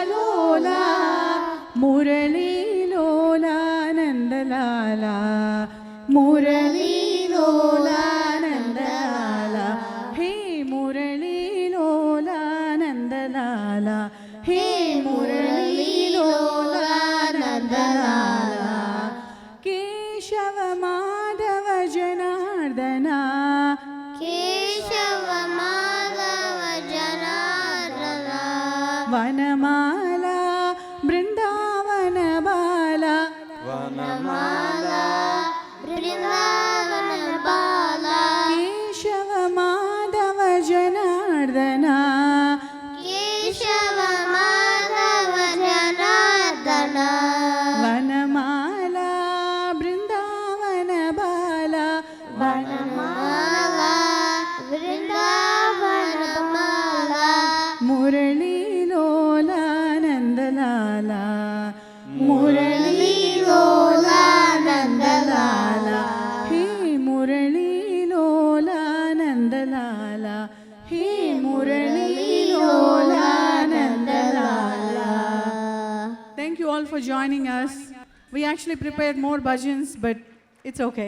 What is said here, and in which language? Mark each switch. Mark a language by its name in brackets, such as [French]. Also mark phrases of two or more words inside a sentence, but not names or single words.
[Sanskrit] Lola, Murali Lola Nandalala, Murali Lola Nandalala, Hey Murali Lola Nandalala, Hey Murali Lola Nandalala, Keshava Madhava Janardana, Keshava Madhava Janardana, Vanamala Brindavana Bala, Vanamala Vrindavana Bala, Keshava Madhava Janardana, Keshava Madhava Janardana, Vanamala Brindavana Bala, Vanamala Vrindavana Bala, Murali Lola Nandalala, Murali Lola Nandalala, Hey Murali Lola Nandalala, Hey Murali Lola Nandalala. [English] Thank you all for joining us. We actually prepared more bhajans, but it's okay.